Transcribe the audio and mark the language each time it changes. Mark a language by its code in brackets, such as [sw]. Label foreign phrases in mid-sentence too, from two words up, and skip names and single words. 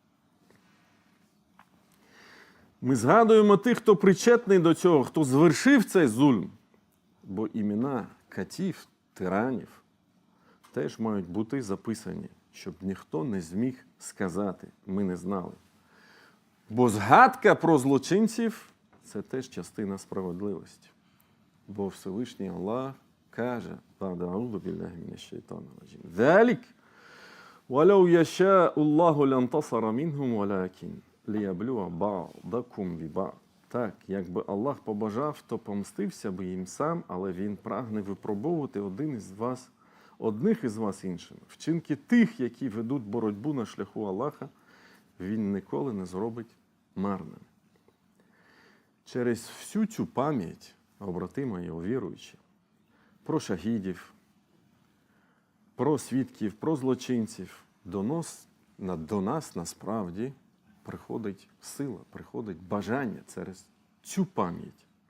[uk] Ми згадуємо тих, хто причетний до цього, хто звершив цей зульм, бо імена катів, тиранів теж мають бути записані, щоб ніхто не зміг сказати, ми не знали. Бо згадка про злочинців – це теж частина справедливості. Бо Всевишній Аллах каже, [ar] «ذَلِكَ وَلَوْ يَشَاءُ اللَّهُ لَانْتَصَرَ مِنْهُمْ وَلَكِنْ لِيَبْلُوَ بَعْضَكُمْ بِبَعْضٍ. [uk] Так, якби Аллах побажав, то помстився би їм сам, але Він прагне випробовувати одних із вас іншими. Вчинки тих, які ведуть боротьбу на шляху Аллаха, Він ніколи не зробить марними. Через всю цю пам'ять, побратими його віруючі, про шахідів, про свідків, про злочинців, до нас насправді приходить сила, приходить бажання через цю пам'ять.